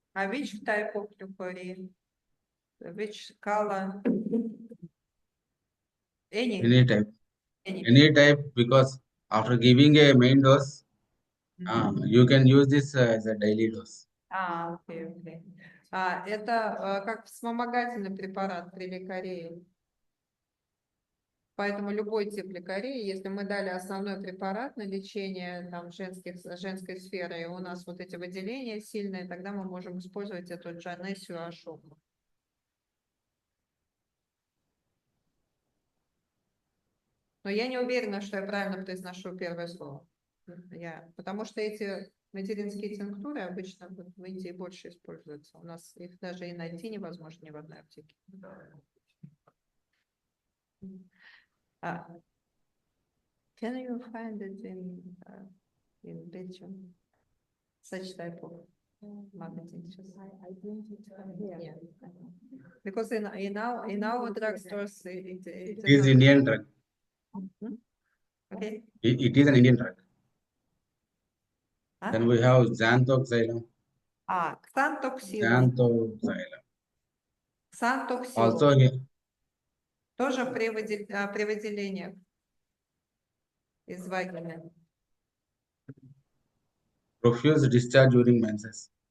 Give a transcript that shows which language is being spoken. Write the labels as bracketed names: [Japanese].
[English] Which type of leukorrhea? Which color? Any type, because after giving a main dose, you can use this as a daily dose. [Russian] Окей. Это как вспомогательный препарат при лейкории. Поэтому любой тип лейкории, если мы дали основной препарат на лечение женской сферы, и у нас вот эти выделения сильные, тогда мы можем использовать эту Джанесию Ашоку. Но я не уверена, что я правильно произношу первое слово. Потому что эти материнские тинктуры обычно вот в Индии больше используются. У нас их даже и найти невозможно ни в одной аптеке. [English] Can you find it in Belgium? Such type of marketing. I bring it here. Yeah. Because in our drugstores, it It is Indian drug. Okay. It is an Indian drug. Huh? Then we have xanthoxylum. Xanthoxylum. Xanthoxylum. Xanthoxylum. Also here, [Russian] Тоже при выделениях из вагины. [English] profuse discharge during menses.